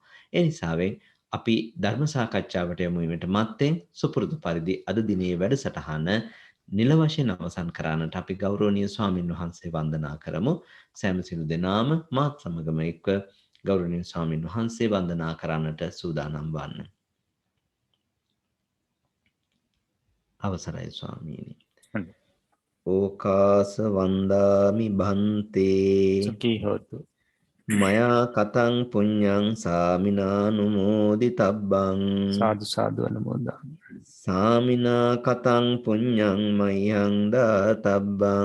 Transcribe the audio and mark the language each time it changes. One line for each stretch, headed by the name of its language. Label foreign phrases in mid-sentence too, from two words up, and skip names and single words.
Sinhala: ඒ නිසාවෙන් අපි ධර්ම සාකච්ඡාවට යමු වීමට මත්තෙන් සුපුරුදු පරිදි අද දිනේ වැඩසටහන නිල වශයෙන් අවසන් කරන්නට අපි ගෞරවනීය ස්වාමින් වහන්සේ වන්දනා කරමු. සෑම සිළු දෙනාම මාත් සමගම එක්ව ගෞරවනීය ස්වාමින් වහන්සේ වන්දනා කරන්නට සූදානම් වන්න. අවසරයි ස්වාමීනි.
Pali: ඕකාස වන්දාමි බන්තේ සුඛී හෝතු මයා කතං පුඤ්ඤං සාමිනානුමෝදිතබ්බං සාදු සාදු අනුමෝදාමි. සාමිනා කතං පුඤ්ඤං මයං දාතබ්බං